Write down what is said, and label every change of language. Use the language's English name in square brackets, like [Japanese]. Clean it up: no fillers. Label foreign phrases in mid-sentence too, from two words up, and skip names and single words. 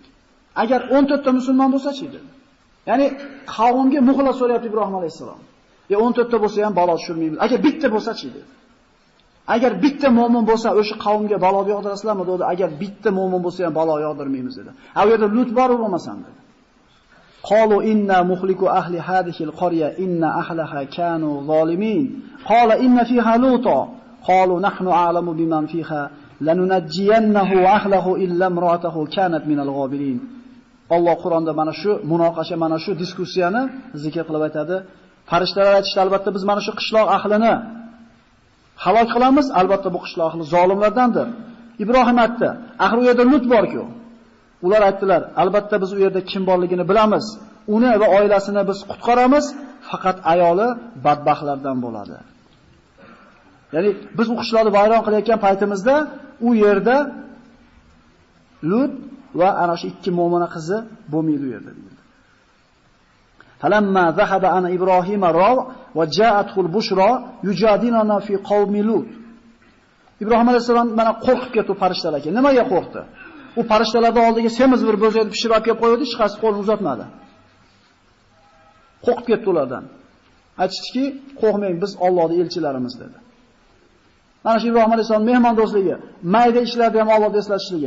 [Uzbek] Agar 14 ta musulmon bo'lsa-chi edi. Ya'ni qavmga muxlis so'rayapti Ibrohim alayhisalom. 14 ta bo'lsa ham balo tushirmaymiz. Agar bitta bo'lsa-chi edi. Agar bitta mo'min bo'lsa, o'sha qavmga balo yog'dirasizlarmi dedi. Agar bitta mo'min bo'lsa ham balo yog'dirmaymiz dedi. U yerda Lut bor bo'lmasam dedi. [Arabic] قالوا إنا مهلكو أهل هذه القرية إن أهلها كانوا ظالمين. قال إن فيها لوطا. قالوا نحن أعلم بمن فيها لننجينه وأهله إلا امرأته كانت من الغابرين. [Uzbek] Alloh Qur'onda mana shu munoqasha, mana shu diskussiyani zikr qilib aytadi. Farishtalar aytishdi, albatta biz mana shu qishloq ahlini halok qilamiz, albatta bu qishloq ahli zolimlardandir. Ibrohim aytdi, axir u yerda Lut bor-ku. Ular aytdilar, albatta biz u yerda kim borligini bilamiz. Uni va oilasini biz qutqaramiz, faqat ayoli badbaxtlardan bo'ladi. Ya'ni biz u qishloqni vayron qilayotgan paytimizda u yerda Lut va ana shu ikki mo'mina qizi bo'lmaydi u yerda deyildi. [Arabic] فلما ذهب عن إبراهيم الروع وجاءته البشرى يجادلنا في قوم لوط. [Uzbek] Ibrohim alayhisalom mana qo'rqib ketdi farishtalarga. Nimaga qo'rqdi? U farishtalarning oldiga semiz bir bo'zakni pishirib olib kelib qo'ydi, hech qaysi qo'lini uzatmadi. Qo'rqib ketdi ulardan. Aytishdiki, "Qo'rqmang, biz Allohning elchilarimiz" dedi. Mana shu Ibrohim alayhisalom mehmon do'stligi, mayda ishlarda ham Allohni eslatishligi.